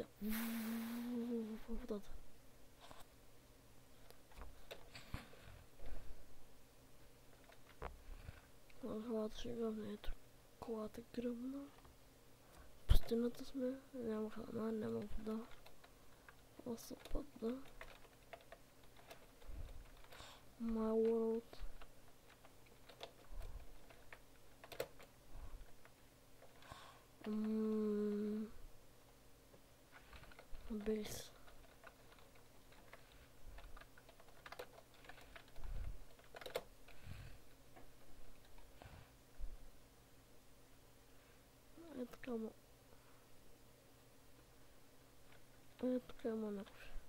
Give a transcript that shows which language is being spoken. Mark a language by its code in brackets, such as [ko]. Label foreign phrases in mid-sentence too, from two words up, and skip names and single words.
[bg] В водата. Колата ще гръмне, ето. Колата гръмна. В пустината сме. Няма храна, няма вода. Аз падна. [en] My world. Base. [bg] Е така му. Е така има някой.